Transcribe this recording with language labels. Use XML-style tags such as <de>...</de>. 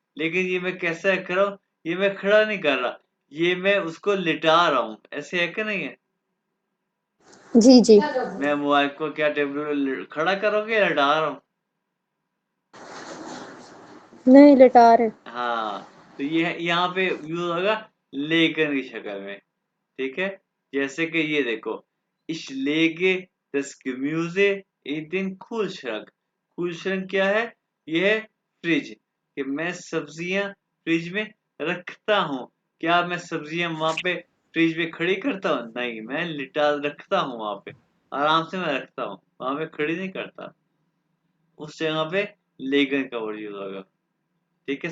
<hi>लेकिन ये मैं कैसे कर रहा हूँ, ये मैं खड़ा नहीं कर रहा, ये मैं उसको लिटा रहा हूँ, ऐसे है कि नहीं है? जी, जी। मैं मोबाइल को क्या टेबल पे खड़ा करोगे या लिटा रहा हूँ? नहीं, लिटा रहे। हाँ, तो ये है, यहाँ पे यूज होगा लेकिन की शक्ल में, ठीक है? जैसे कि ये देखो,</hi> <de>ich lege das Gemüse in den Kühlschrank।</de> <hi>Kühlschrank क्या है? ये है फ्रिज, कि मैं सब्जियां फ्रिज में रखता हूँ। क्या मैं सब्जियां वहां पे फ्रिज में खड़ी करता हूँ? नहीं, मैं लिटा रखता हूँ वहां पे, आराम से मैं रखता हूँ, वहां पे खड़ी नहीं करता। उस जगह पे लेगन का वर्ड यूज होगा, ठीक है?</hi>